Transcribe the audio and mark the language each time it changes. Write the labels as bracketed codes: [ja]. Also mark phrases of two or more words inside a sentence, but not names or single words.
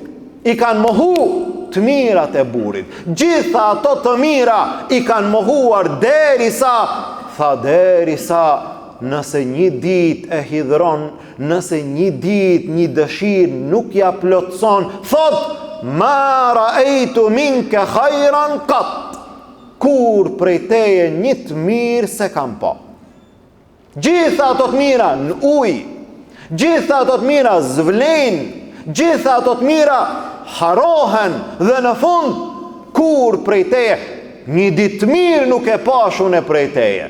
[sq] I kanë mohu të mirat e burrit. Gjitha ato të mira i kanë mohuar derisa nëse një ditë e hidhron, nëse një ditë një dëshirë nuk ja plotson, thot: [ar] ما رأيت منك خيرا قط. [sq] Kur prej teje një të mirë se kam pa. Gjitha ato të mira në ujë, gjitha ato të mira zvlen, gjitha ato të mira harohen, dhe në fund kur prej teje një ditë të mirë nuk e pashun e prej teje.